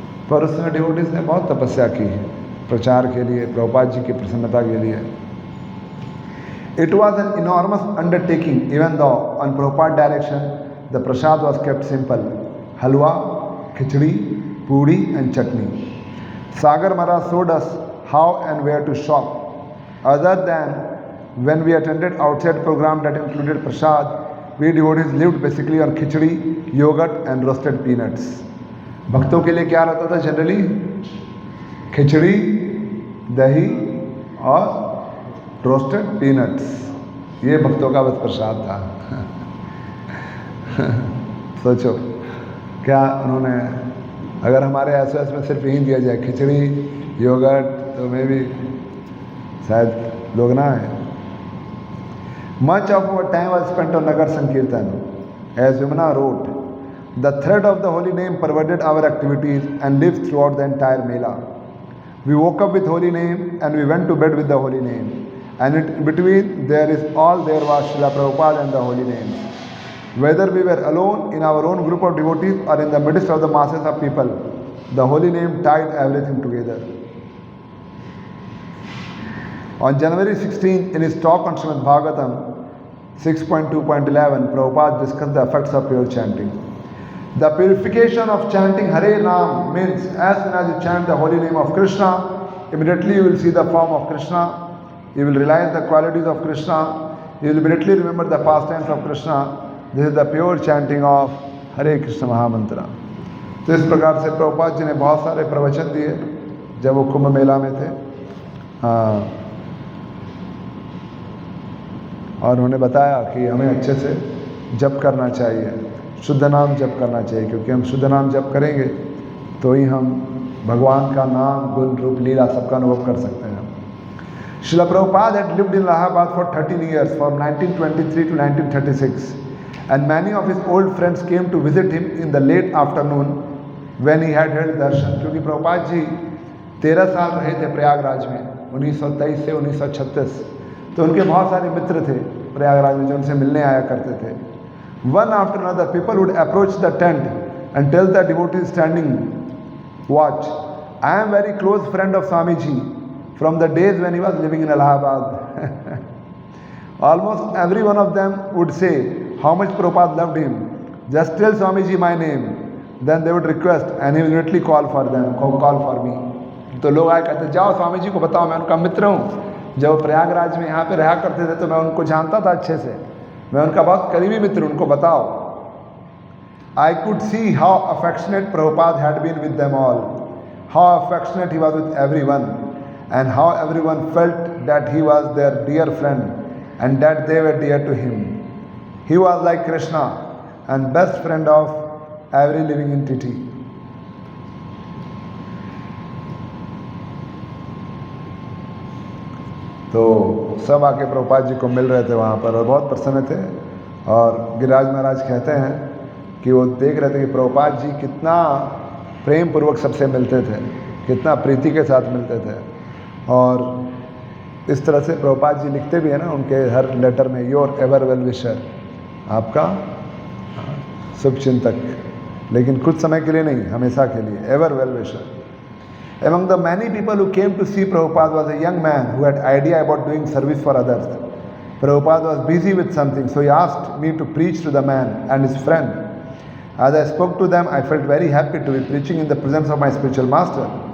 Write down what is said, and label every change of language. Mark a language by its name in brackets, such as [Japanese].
[Hindi] पर उसमें डिवोटीज ने बहुत तपस्या की प्रचार के लिए, प्रभुपाद जी की प्रसन्नता के लिए. [English] It was an enormous undertaking. Even though on Prabhupada direction the prasad was kept simple. [Hindi] Halwa, khichdi, puri and chutney. [English] Sagar Maharaj showed us how and where to shop. Other than when we attended outside program that included prasad, we devotees lived basically on khichdi, yogurt and roasted peanuts. [Hindi] भक्तों के लिए क्या रहता था generally? खिचड़ी, दही और roasted peanuts, ये भक्तों का बस प्रसाद था। सोचो क्या उन्होंने, अगर हमारे एसओएस में सिर्फ यही दिया जाए खिचड़ी, योगर्ट, तो मे भी शायद लोग ना आए। [English] Much of our time was spent on Nagar Sankirtan. As Vimana wrote, the thread of the holy name pervaded our activities and lived throughout the entire Mela. We woke up with holy name and we went to bed with the holy name. And in between there was Srila Prabhupada and the holy name. Whether we were alone in our own group of devotees or in the midst of the masses of people, the holy name tied everything together. On January 16, in his talk on Srimad Bhagavatam 6.2.11, Prabhupada discussed the effects of pure chanting. The purification of chanting Hare Ram means as soon as you chant the holy name of Krishna, immediately you will see the form of Krishna, you will realize the qualities of Krishna, you will immediately remember the pastimes of Krishna. This is the pure chanting of Hare Krishna Mahamantra. [Hindi] तो इस प्रकार से प्रभुपाद जी ने बहुत सारे प्रवचन दिए जब वो कुंभ मेला में थे। और उन्होंने बताया कि हमें अच्छे से जप करना चाहिए, शुद्ध नाम जप करना चाहिए, क्योंकि हम शुद्ध नाम जप करेंगे तो ही हम भगवान का नाम, गुण, रूप, लीला सबका अनुभव कर सकते हैं। [English] Srila Prabhupada had lived in Allahabad for 13 years, from 1923 to 1936, and many of his old friends came to visit him in the late afternoon when he had held darshan. [Hindi] क्योंकि प्रभुपाद जी 13 साल रहे थे प्रयागराज में, 1923 से 1936, तो उनके बहुत सारे मित्र थे प्रयागराज में जो उनसे मिलने आया करते थे। [English] One after another, people would approach the tent and tell the devotees standing watch, I am very close friend of Swamiji from the days when he was living in Allahabad. Almost every one of them would say how much Prabhupada loved him. Just tell Swamiji my name. Then they would request and he will immediately call for me. [Hindi] तो लोग आए कहते जाओ स्वामी जी को बताओ, मैं उनका मित्र हूँ, जब प्रयागराज में यहाँ पे रहा करते थे तो मैं उनको जानता था अच्छे से, मैं उनका बहुत करीबी मित्र, उनको बताओ। [English] I could see how affectionate Prabhupada had been with them all, how affectionate he was with everyone, and how everyone felt that he was their dear friend and that they were dear to him. He was like Krishna and best friend of every living entity. [Hindi] तो सब आके प्रभुपाद जी को मिल रहे थे वहाँ पर और बहुत प्रसन्न थे। और गिरिराज महाराज कहते हैं कि वो देख रहे थे कि प्रभुपाद जी कितना प्रेम पूर्वक सबसे मिलते थे, कितना प्रीति के साथ मिलते थे। और इस तरह से प्रभुपाद जी लिखते भी हैं ना उनके हर लेटर में, [English] your ever well wisher, [Hindi] आपका शुभचिंतक, लेकिन कुछ समय के लिए नहीं, हमेशा के लिए, [English] Ever well wisher. Among the many people who came to see Prabhupada was a young man who had idea about doing service for others. Prabhupada was busy with something, so he asked me to preach to the man and his friend. As I spoke to them, I felt very happy to be preaching in the presence of my spiritual master.